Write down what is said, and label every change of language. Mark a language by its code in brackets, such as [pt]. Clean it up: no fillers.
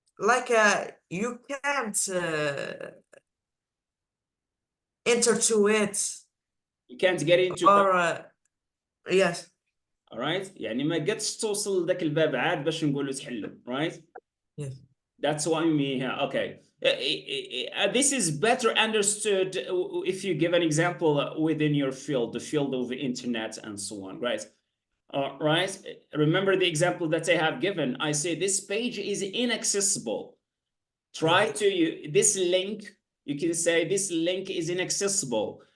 [en] Like you can't enter to it You can't get into or yes [ar] alright يعني ما قدش توصل لذاك الباب عاد باش نقول له تحله, right? [en] Yes. That's what I mean here. Okay. This is better understood if you give an example within your field, the field of the internet and so on, right? Right? Remember the example that I have given. I say this page is inaccessible. Try to this link, you can say this link is inaccessible.